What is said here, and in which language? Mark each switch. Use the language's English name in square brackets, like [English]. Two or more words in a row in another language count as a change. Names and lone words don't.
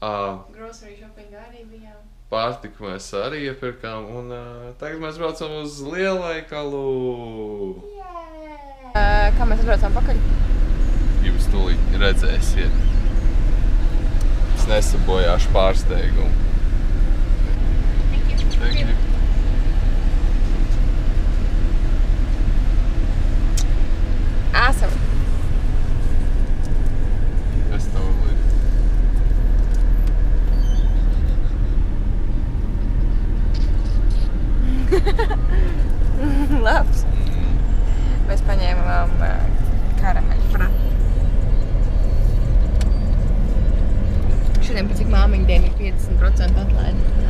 [English] Grocery shopping [Latvian] arī bijām. Pārtiku mēs arī iepirkām, un tagad mēs braucam uz lielveikalu. Kā mēs atbraucām pakaļ? Jūs tūlīt redzēsiet. Es nesabojāšu pārsteigumu. [English] Thank you. Awesome. [Latvian] Es totally. Labs. Mēs paņēmām karameļu frati. Šodien pēc cik māmiņu dienu ir 50% atlaidi.